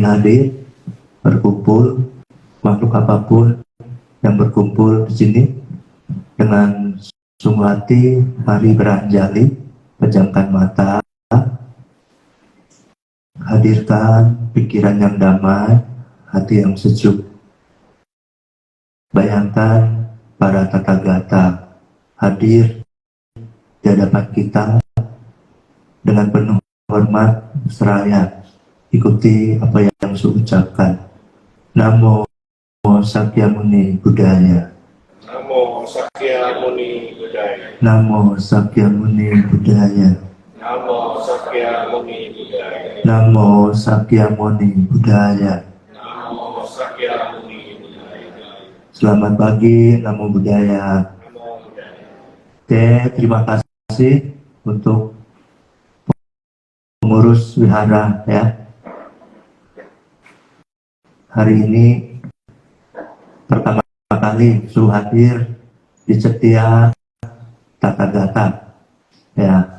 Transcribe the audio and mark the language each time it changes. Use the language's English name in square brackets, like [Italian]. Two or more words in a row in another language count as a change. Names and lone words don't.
[Indonesian] hadir, berkumpul, makhluk apapun yang berkumpul di sini, dengan sungguh hati, mari beranjali, pejamkan mata, hadirkan pikiran yang damai, hati yang sejuk. Bayangkan para tathagata hadir di hadapan kita dengan penuh hormat seraya. Ikuti apa yang saya ucapkan. [Pali] Namo Sakyamuni Buddhaya. Namo Sakyamuni Buddhaya. Namo Sakyamuni Buddhaya. Namo Sakyamuni Buddhaya. Namo Sakyamuni Buddhaya. Namo Sakyamuni Buddhaya. [Indonesian] Selamat pagi, [Pali] Namo Buddhaya. Namo Buddhaya. [Indonesian] Oke, terima kasih untuk pengurus wihara ya. Hari ini pertama kali Su hadir di Setia Tathagata ya.